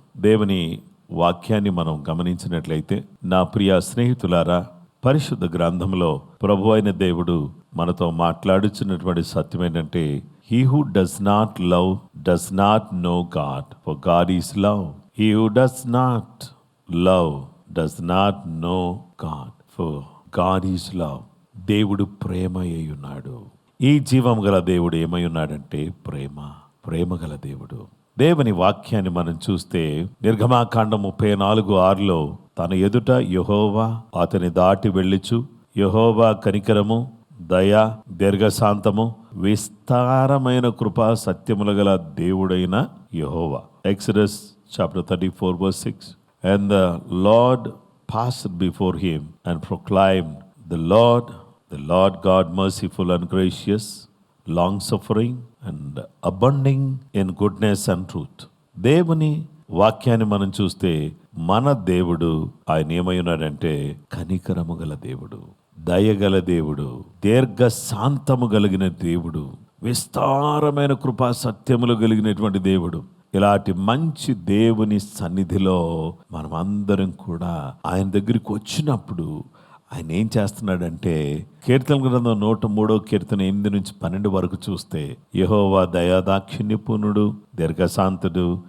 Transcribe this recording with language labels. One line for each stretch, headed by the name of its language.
Telugu: దేవుని వాక్యాన్ని మనం గమనించినట్లయితే, నా ప్రియ స్నేహితులారా, పరిశుద్ధ గ్రంథంలో ప్రభు అయిన దేవుడు మనతో మాట్లాడుచున్నటువంటి సత్యం ఏంటంటే,
English: he who does not love does not know God, for God is love. He who does not love does not know God, for God is love.
Telugu: దేవుడు ప్రేమ అయి ఉన్నాడు. ఈ జీవం గల దేవుడు ఏమై ఉన్నాడంటే ప్రేమ గల దేవుడు. దేవుని వాక్యాన్ని మనం చూస్తే నిర్గమాకాండం 34:6 తన ఎదుట యెహోవా అతని దాటి వెళ్ళుచు, యెహోవా కనికరము, దయ, దీర్ఘశాంతము, విస్తారమైన కృపా సత్యముల గల దేవుడైన యెహోవా.
English: Exodus chapter 34:6. And the Lord passed before him and proclaimed, the Lord God merciful and gracious, long suffering and abounding in goodness and truth.
Telugu: దేవుని వాక్యాన్ని మనం చూస్తే మన దేవుడు ఆయన ఏమై ఉన్నాడంటే కనికరము గల దేవుడు, దయగల దేవుడు, దీర్ఘశాంతము కలిగిన దేవుడు, విస్తారమైన కృపా సత్యములు కలిగినటువంటి దేవుడు. ఇలాంటి మంచి దేవుని సన్నిధిలో మనం అందరం కూడా ఆయన దగ్గరికి వచ్చినప్పుడు ఆయన ఏం చేస్తున్నాడంటే, కీర్తన గ్రంథం 103:8-12 వరకు చూస్తే, యెహోవా దయాదాక్షిణ్యపూర్ణుడు, దీర్ఘశాంతుడు,